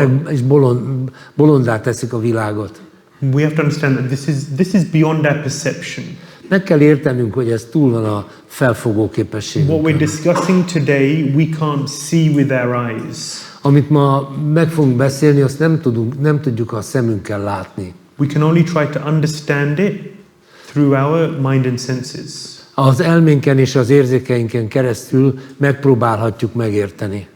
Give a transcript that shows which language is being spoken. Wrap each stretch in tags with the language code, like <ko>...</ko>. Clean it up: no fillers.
<hu>És bolondá teszik a világot.</hu> <en>We have to understand that this is beyond our perception.</en> <hu>Meg kell értenünk, hogy ez túl van a felfogó képességünkön.</hu> <en>What we're discussing today, we can't see with our eyes.</en> <hu>Amit ma meg fogunk beszélni, azt nem tudjuk a szemünkkel látni.</hu> <en>We can only try to understand it through our mind and senses.</en> <hu>Az elménken és az érzékeinken keresztül megpróbálhatjuk megérteni.</hu>